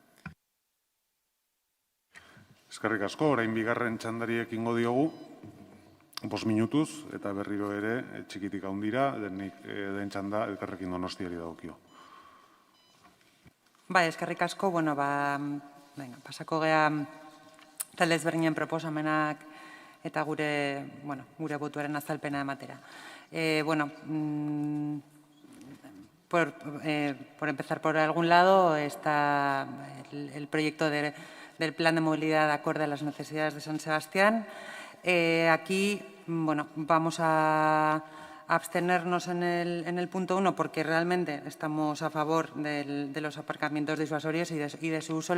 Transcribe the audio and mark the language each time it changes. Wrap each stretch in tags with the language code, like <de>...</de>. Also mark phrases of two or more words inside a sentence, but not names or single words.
<eu>Eskerrik asko, orain bigarren txandari ekingo diogu, 5 minutuz, eta berriro ere txikitik handira, den txanda elkarrekin Donostiari dagokio. Eskerrik asko, pasako gea talde ezberdinen proposamenak eta gure botuaren azalpena ematera.</eu> <es>Por empezar por algún lado, está el proyecto del Plan de Movilidad acorde a las necesidades de San Sebastián. Aquí vamos a abstenernos en el punto 1 porque realmente estamos a favor de los aparcamientos disuasorios y de su uso.</es>